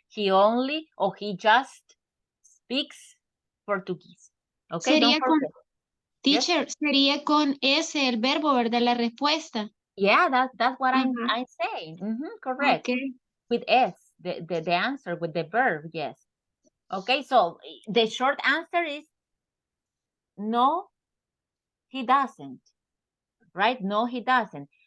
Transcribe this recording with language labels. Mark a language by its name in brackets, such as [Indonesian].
[English] He only or he just speaks Portuguese. Okay, [Spanish] Sería [English] don't forget. [Spanish] Teacher, sería con ese el verbo, ¿verdad? La respuesta. [English] Yeah, that's what I'm saying. Correct. Okay. With S, the answer with the verb, yes. Okay, so the short answer is no, he doesn't. Right? No, he doesn't.